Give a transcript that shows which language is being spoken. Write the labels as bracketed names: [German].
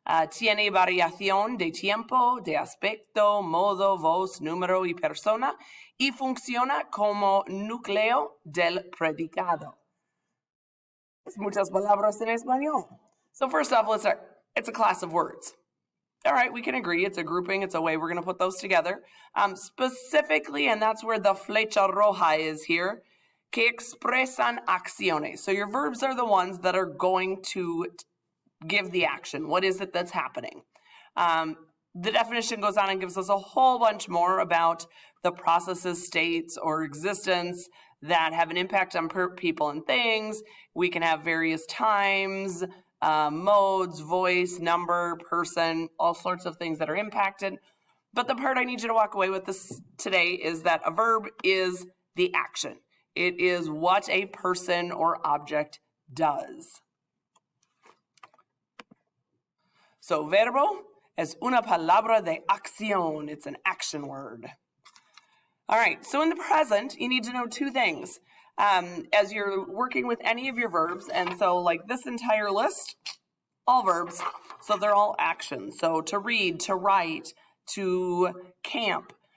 [Spanish] Tiene variación de tiempo, de aspecto, modo, voz, número y persona, y funciona como núcleo del predicado. Muchas palabras en español. [English] So first off, let's start. It's a class of words. All right, we can agree. It's a grouping. It's a way we're going to put those together. Specifically, and that's where the [Spanish] flecha roja [English] is here, [Spanish] que expresan acciones. [English] So your verbs are the ones that are going to give the action. What is it that's happening? The definition goes on and gives us a whole bunch more about the processes, states, or existence that have an impact on people and things. We can have various times, modes, voice, number, person, all sorts of things that are impacted. But the part I need you to walk away with this today is that a verb is the action. It is what a person or object does. [Spanish] So, verbo es una palabra de acción. [English] It's an action word. All right, so in the present, you need to know 2 things as you're working with any of your verbs. And so like this entire list, all verbs, so they're all actions. So to read, to write, to camp.